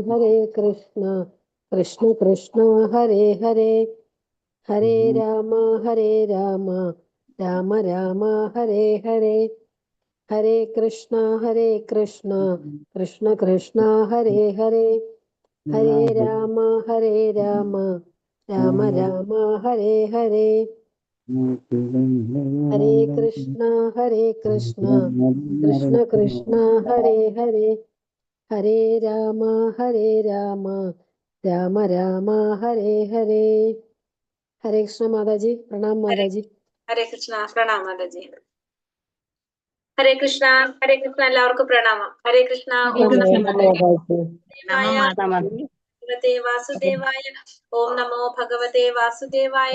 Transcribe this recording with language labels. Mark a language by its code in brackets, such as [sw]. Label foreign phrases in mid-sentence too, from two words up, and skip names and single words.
[sa] कृष्ण हरे हरे हरे राम राम राम हरे हरे हरे कृष्ण कृष्ण हरे हरे हरे राम राम राम हरे हरे हरे कृष्ण कृष्ण हरे हरे हरे राम राम राम हरे हरे. [ml] ഹരേ കൃഷ്ണ മാതാജി. പ്രണാം മാതാജി. ഹരേ കൃഷ്ണ. പ്രണാം മാതാജി. ഹരേ കൃഷ്ണ എല്ലാവർക്കും പ്രണാമം. ഹരേ കൃഷ്ണ. [sa] वासुदेवाय. ओं नमो भगवते वासुदेवाय.